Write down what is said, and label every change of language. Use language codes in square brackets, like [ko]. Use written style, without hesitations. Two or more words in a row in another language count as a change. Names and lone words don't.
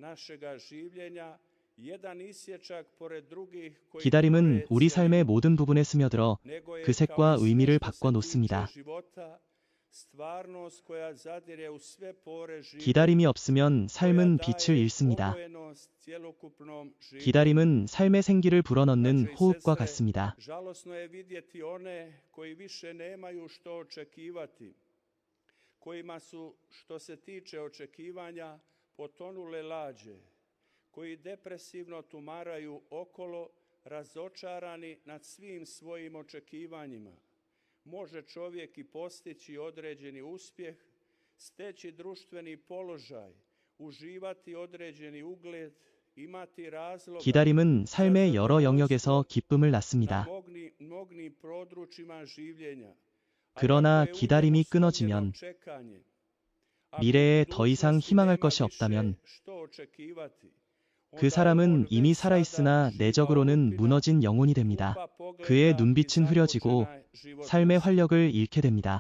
[ko] 기다림은 우리 삶의 모든 부분에 스며들어 그 색과 의미를 바꿔 놓습니다. 기다림이 없으면 삶은 빛을 잃습니다. 기다림은 삶의 생기를 불어넣는 호흡과 같습니다. [hr] koji depresivno tumaraju okolo, razočarani nad svim svojim očekivanjima. Može čovjek i postići određeni uspjeh, steći društveni položaj, uživati određeni ugled, imati razloga [ko] 기다림은 삶의 여러 영역에서 기쁨을 낳습니다. [hr] mnogim područjima življenja. [ko] 그러나 기다림이 끊어지면, 미래에 더 이상 희망할 것이 없다면 그 사람은 이미 살아있으나 내적으로는 무너진 영혼이 됩니다. 그의 눈빛은 흐려지고 삶의 활력을 잃게 됩니다.